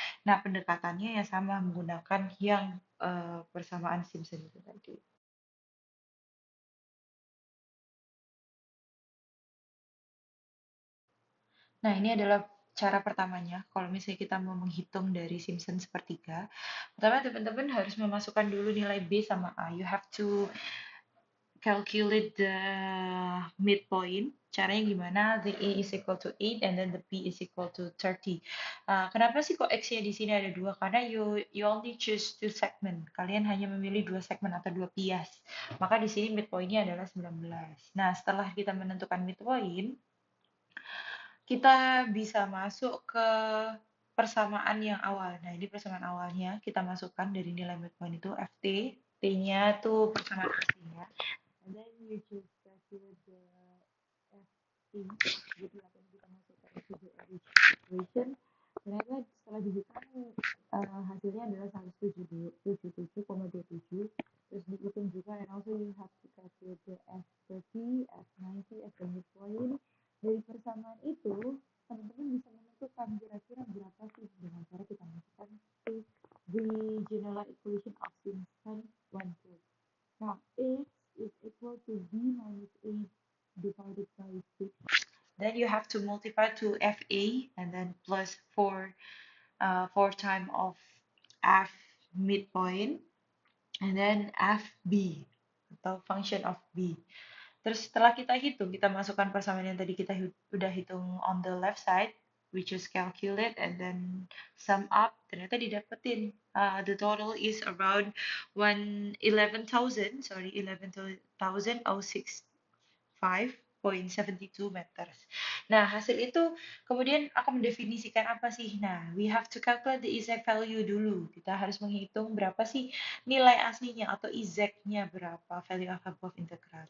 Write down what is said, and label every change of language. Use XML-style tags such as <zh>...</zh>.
<id>Nah, pendekatannya ya sama menggunakan yang persamaan Simpson itu tadi. Nah, ini adalah cara pertamanya. Kalau misalnya kita mau menghitung dari Simpson sepertiga, pertama teman-teman harus memasukkan dulu nilai B sama A.</id> <en>You have to calculate the midpoint.</en> <id>Caranya gimana?</id> <en>The A is equal to 8 and then the B is equal to 30.</en> <id>Kenapa sih kok X-nya di sini ada dua? Karena</id> <en>you only choose two segment.</en> <id>Kalian hanya memilih dua segmen atau dua bias. Maka di sini midpoint-nya adalah 19. Nah, setelah kita menentukan midpoint, kita bisa masuk ke persamaan yang awal. Nah, ini persamaan awalnya kita masukkan dari nilai midpoint itu FT. T-nya tuh persamaan aslinya.</id> <en>And then you just calculate the FT,</en> <id>jadi apa yang kita masukkan ke</id> <en>the equation.</en> <id>Ternyata setelah dihitung hasilnya adalah 177,27. Terus dihitung juga,</id> <en>and also you have to calculate the F30, F90, as the midpoint.</en> <id>Dari persamaan itu, teman-teman bisa menentukan kira-kira berapa sih dengan cara kita masukkan</id> <en>to the general equation of Simpson one-third. Now, X is equal to B minus 8 divided by 6. Then you have to multiply to FA and then plus 4 time of F midpoint and then FB atau function of B.</en> <id>Terus setelah kita hitung, kita masukkan persamaan yang tadi kita udah hitung</id> <en>on the left side, which is calculate and then sum up,</en> <id>ternyata didapetin</id> <en>the total is around 11,065.72 meters.</en> <id>Nah, hasil itu kemudian akan mendefinisikan apa sih?</id> <en>Nah, we have to calculate the exact value</en> <id>dulu. Kita harus menghitung berapa sih nilai aslinya atau exactnya berapa</id> <en>value of above integral.</en>